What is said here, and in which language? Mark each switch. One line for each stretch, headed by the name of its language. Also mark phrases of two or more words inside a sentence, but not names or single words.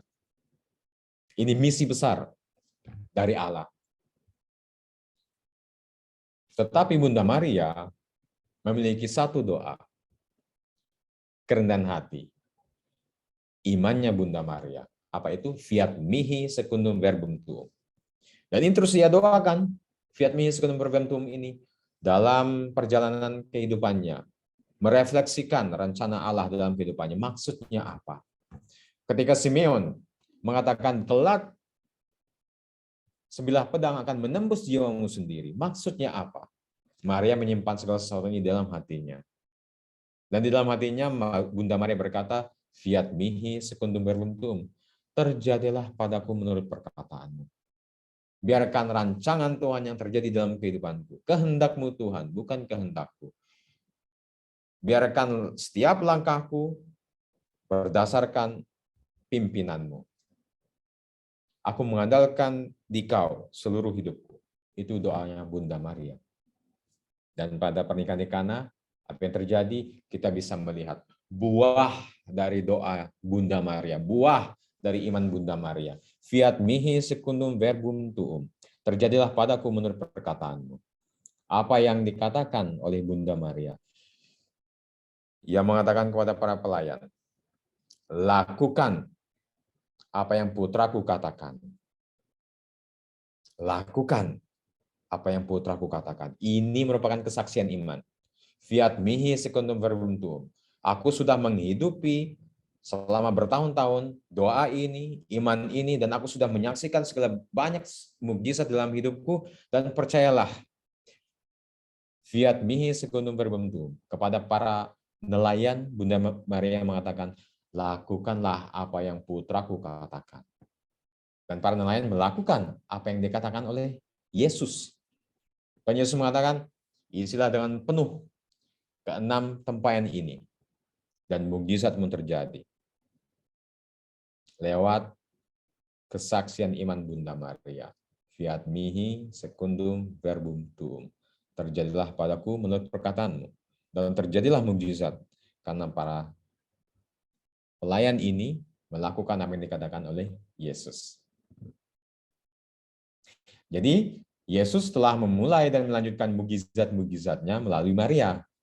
Indonesian: Ini misi besar dari Allah. Tetapi Bunda Maria memiliki satu doa, kerendahan hati. Imannya Bunda Maria. Apa itu?
Latin: Fiat mihi secundum verbum tuum.
Indonesian: Dan ini terus dia doakan,
Latin: fiat mihi secundum verbum tuum
Indonesian: ini dalam perjalanan kehidupannya. Merefleksikan rencana Allah dalam kehidupannya. Maksudnya apa? Ketika Simeon mengatakan kelak sebilah pedang akan menembus jiwamu sendiri. Maksudnya apa? Maria menyimpan segala sesuatunya di dalam hatinya. Dan di dalam hatinya Bunda Maria berkata,
Latin: fiat mihi secundum verbum tuum.
Indonesian: Terjadilah padaku menurut perkataanmu. Biarkan rancangan Tuhan yang terjadi dalam kehidupanku. Kehendakmu Tuhan, bukan kehendakku. Biarkan setiap langkahku berdasarkan pimpinanmu. Aku mengandalkan Dikau seluruh hidupku. Itu doanya Bunda Maria. Dan pada pernikahan di Kana, apa yang terjadi? Kita bisa melihat buah dari doa Bunda Maria, buah dari iman Bunda Maria.
Latin: Fiat mihi secundum verbum tuum.
Indonesian: Terjadilah padaku menurut perkataanmu. Apa yang dikatakan oleh Bunda Maria? Ia mengatakan kepada para pelayan, lakukan apa yang putraku katakan. Lakukan apa yang putraku katakan. Ini merupakan kesaksian iman.
Latin: Fiat mihi secundum verbum tuum.
Indonesian: Aku sudah menghidupi selama bertahun-tahun doa ini, iman ini, dan aku sudah menyaksikan segala banyak mukjizat dalam hidupku, dan percayalah,
Latin: fiat mihi secundum verbum tuum.
Indonesian: Kepada para nelayan, Bunda Maria mengatakan, lakukanlah apa yang putraku katakan. Dan para nelayan melakukan apa yang dikatakan oleh Yesus. Dan Yesus mengatakan, isilah dengan penuh keenam tempayan ini. Dan mukjizat pun terjadi. Lewat kesaksian iman Bunda Maria.
Latin: Fiat mihi secundum verbum tuum.
Indonesian: Terjadilah padaku menurut perkataanmu. Dan terjadilah mukjizat. Karena para pelayan ini melakukan apa yang dikatakan oleh Yesus. Jadi, Yesus telah memulai dan melanjutkan mukjizat-mukjizatnya melalui Maria.